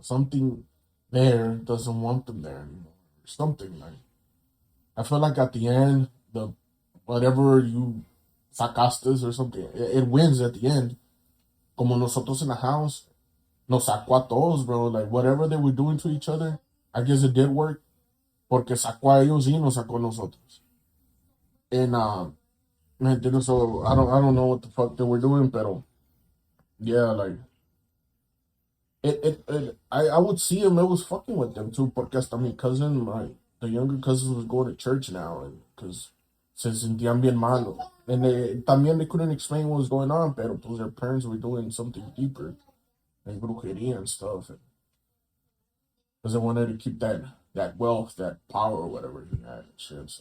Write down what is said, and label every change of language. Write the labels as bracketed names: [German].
[English] Something there doesn't want them there anymore. Something like, I feel like at the end, the whatever you sacaste or something, it wins at the end. [Spanish] Como nosotros in the house, nos sacó a todos, bro. [English] Like whatever they were doing to each other, I guess it did work. [Spanish] Porque sacó a ellos y nos sacó a nosotros. [English] And ¿me entiendes? So I don't know what the fuck they were doing, pero yeah, like I would see him. I was fucking with them too, porque hasta mi cousin, the younger cousin was going to church now, and because se sentían bien malo, and también they couldn't explain what was going on, pero pues their parents were doing something deeper, like brujería and stuff, because they wanted to keep that wealth, that power, or whatever he had and shit.